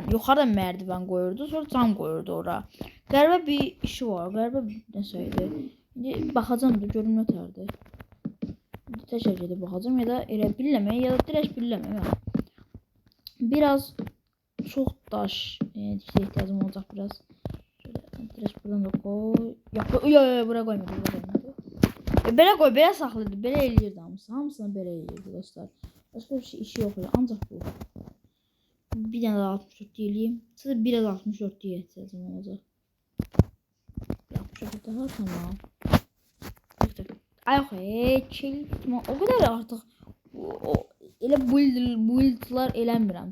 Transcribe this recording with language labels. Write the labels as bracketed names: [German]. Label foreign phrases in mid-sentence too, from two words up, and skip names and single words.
[Azerbaijani] Yuxarıdan mərdiven qoyurdu, sonra cam qoyurdu ora. Qəribə bir işi var, qəribə nəsə idi. İndi baxacağam da görüm nətərdir. Təkrar gedib baxacağam ya da elə billəmək ya da direkt billəmək. Biraz çox daş ehtiyacım olacaq biraz. [Turkish] Direkt buradan da koy. Yok buraya koymadı. [Azerbaijani] Belə koy, belə saxladı. Belə eləyirdi hamısı. Hamısını belə eləyirdi dostlar. [Turkish] Başka bir şey işi yok öyle. [Azerbaijani] Ancaq bu. Bir dənə də 64 eləyim. Size biraz 64 deyə ehtiyacım olacaq. [Turkish] 64 daha tamam. Ay çil. [Azerbaijani] O kadar artıq elə buildlar eləmirəm.